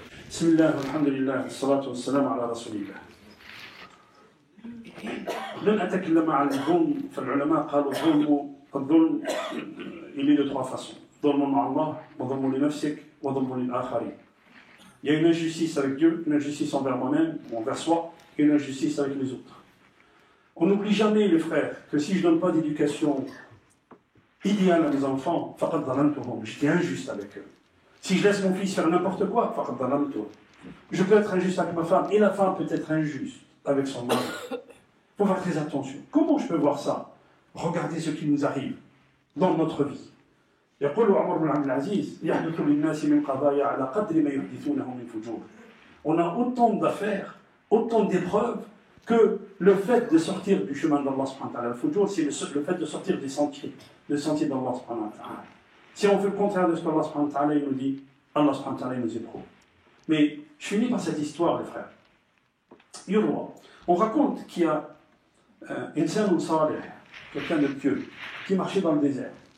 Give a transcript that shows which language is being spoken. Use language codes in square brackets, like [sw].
[ar] بسم الله والحمد لله والصلاة والسلام على رسول الله. لن أتكلم عن الظلم فالعلماء قالوا الظلم [fr] il est de 3 façons. [ar] ظلم مع الله وظلم لنفسك وظلم للآخرين. [fr] Il y a une injustice avec Dieu, une injustice envers moi-même ou envers soi, et une injustice avec les autres. On n'oublie jamais, les frères, que si je ne donne pas d'éducation idéale à mes enfants, [ar] فقد ظلمتهم, [fr] j'étais injuste avec eux. Si je laisse mon fils faire n'importe quoi, je peux être injuste avec ma femme, et la femme peut être injuste avec son mari. Il faut faire très attention. Comment je peux voir ça? Regardez ce qui nous arrive dans notre vie. [ar] يقول عمر بن عبد العزيز يحدث للناس من قضايا على قدر ما يحدثونه من فجور. [fr] On a autant d'affaires, autant d'épreuves que le fait de sortir du chemin d'Allah subhanahu wa ta'ala. Le fujur, c'est le fait de sortir des sentiers d'Allah subhanahu wa ta'ala. Si on fait le contraire de ce qu'Allah subhanahu wa ta'ala nous dit, Allah subhanahu wa ta'ala nous éprouve. Mais je finis par cette histoire, les frères. On raconte qu'il y a Insan Salih, quelqu'un de pieux, qui marchait dans le désert.